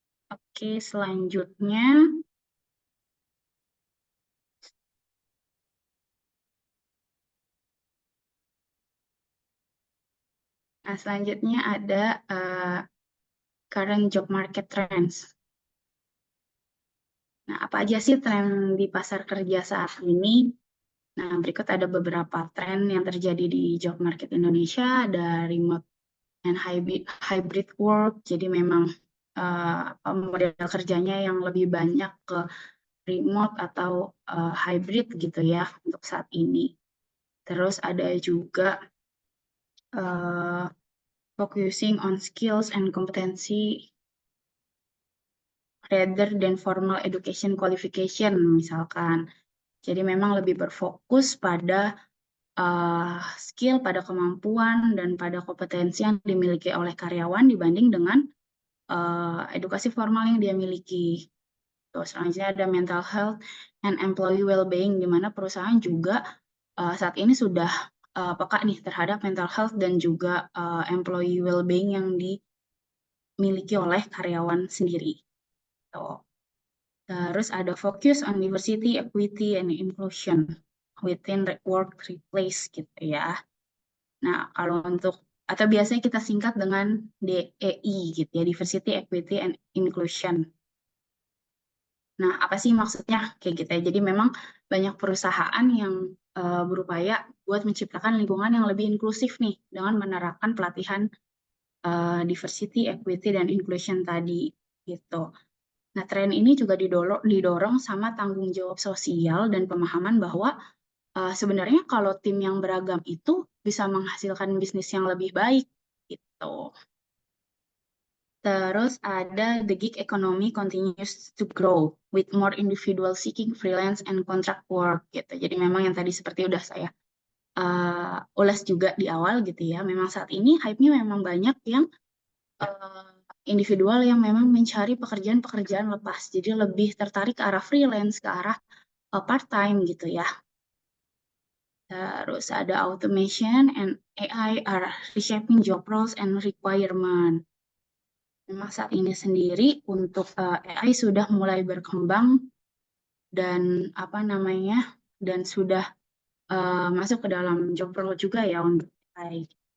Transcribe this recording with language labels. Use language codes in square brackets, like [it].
[id] Oke, selanjutnya ada [en] current job market trends. [id] Nah, apa aja sih tren di pasar kerja saat ini? Nah, berikut ada beberapa tren yang terjadi di job market Indonesia. Ada [en] remote and hybrid work. [id] Jadi memang model kerjanya yang lebih banyak ke remote atau hybrid gitu ya untuk saat ini. Terus ada juga [en] focusing on skills and competency rather than formal education qualification [id] misalkan. Jadi memang lebih berfokus pada skill, pada kemampuan, dan pada kompetensi yang dimiliki oleh karyawan dibanding dengan edukasi formal yang dia miliki. Terus selanjutnya ada [en] mental health and employee well-being, [id] di mana perusahaan juga saat ini sudah peka nih terhadap mental health dan juga employee well-being yang dimiliki oleh karyawan sendiri. Terus ada [en] focus on diversity, equity, and inclusion within workplace [id] gitu ya. Nah, kalau untuk atau biasanya kita singkat dengan DEI gitu ya, Diversity, Equity, and Inclusion. Nah, apa sih maksudnya kayak gitu ya? Jadi memang banyak perusahaan yang berupaya buat menciptakan lingkungan yang lebih inklusif nih dengan menerapkan pelatihan diversity, equity, dan inclusion tadi gitu. Nah, tren ini juga didorong sama tanggung jawab sosial dan pemahaman bahwa sebenarnya kalau tim yang beragam itu bisa menghasilkan bisnis yang lebih baik gitu. Terus ada [en] the gig economy continues to grow with more individual seeking freelance and contract work [id] gitu. Jadi memang yang tadi seperti udah saya ulas juga di awal gitu ya. Memang saat ini hype-nya memang banyak yang individual yang memang mencari pekerjaan-pekerjaan lepas. Jadi lebih tertarik ke arah freelance, ke arah part-time gitu ya. Terus ada [en] automation and AI are reshaping job roles and requirement. [id] Memang saat ini sendiri untuk AI sudah mulai berkembang dan dan sudah masuk ke dalam job role juga ya untuk AI.